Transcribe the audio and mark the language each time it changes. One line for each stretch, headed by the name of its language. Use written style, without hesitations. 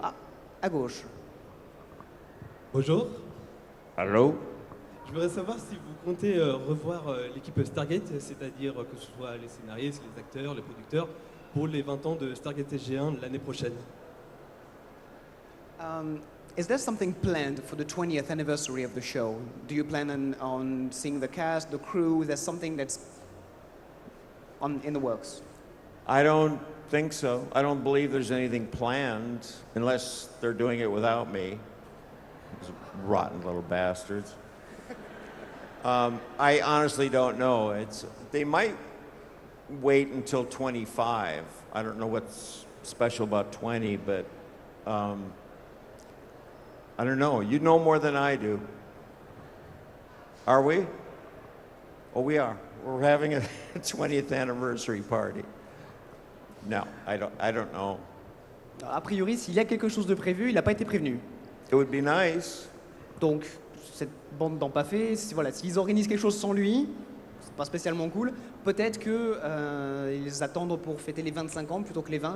French: Ah, à gauche. Bonjour.
English: Hello.
French: Je voudrais savoir si vous comptez revoir l'équipe Stargate, c'est-à-dire que ce soit les scénaristes, les acteurs, les producteurs, pour les 20 ans de Stargate SG1 l'année prochaine?
English: Is there something planned for the 20th anniversary of the show? Do you plan on seeing the cast, the crew? Is there something that's in the works? I don't think so. I don't believe there's anything planned unless they're doing it without me. Those rotten little bastards. I honestly don't know. They might wait until 25. I don't know what's special about 20, but I don't know. You know more than I do. Are we? Oh, we are. We're having a 20th anniversary party. No, I don't know.
French: A priori, s'il y a quelque chose de prévu, il n'a pas été prévenu.
English: It would be nice.
French: Donc, cette bande d'en pas fait, voilà, s'ils organisent quelque chose sans lui, c'est pas spécialement cool. Peut-être que ils attendent pour fêter les 25 ans plutôt que les 20.